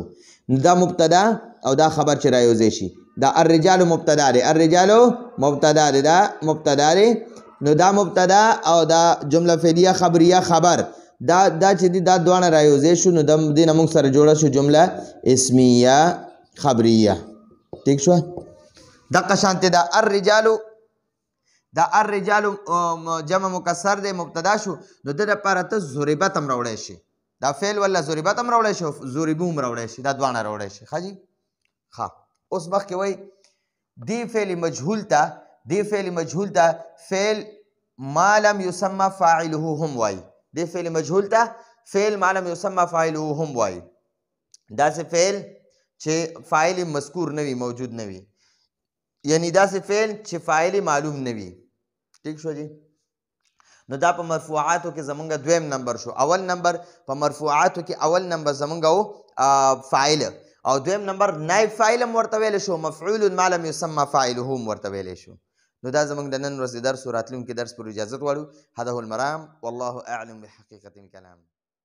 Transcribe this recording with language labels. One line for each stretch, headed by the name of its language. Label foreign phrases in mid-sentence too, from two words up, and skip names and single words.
Pashto: دا مبتدا او دا خبر چې رايوځي شي. دا الرجال مبتدا دی دا مبتدا دی نو دا مبتدا او دا جمله فعلیه خبریه خبر دا چې دی دا دوانه رايوځي شو نو د دې نه موږ سره جوړه شو جمله اسمیه خبریه. ٹھیک شو. دغه شانته دا الرجال جمع مکسر دی مبتدا شو نو د لپاره ته ضربت هم راوړی شي. دا فعل ولا ضربت هم راوړی شي ضربو هم راوړی شي دا دوانه راوړی شي. ښه جی. ښه اوس مخکې وایي دې فعل مجهول ته
Arabic: فعل ما لم یسمى فاعله
Pashto: هم وایي. دې فعل مجهول ته
Arabic: فعل ما لم یسمى فاعله
Pashto: هم وایي. داسې فعل چې فاعل مذکور نه وي موجود نه وي یعنی داسې فعل چې فاعل معلوم نه وي. ٹھیک شو جی. نو دا په مرفوعاتو کې زمونږ دویم نمبر شو. اول نمبر په مرفوعاتو کې اول نمبر زمونږ فاعل او دویم نمبر نائب فاعل هم ورته ویلی شو
Arabic: مفعول ما لم یسمى فاعله
Pashto: هم ورته ویلی شو. نو دا زمونږ د نن ورځې درس او راتلونکي درس پر اجازت غواړو.
Arabic: هذا هو المرام والله اعلم بحقیقة الكلام.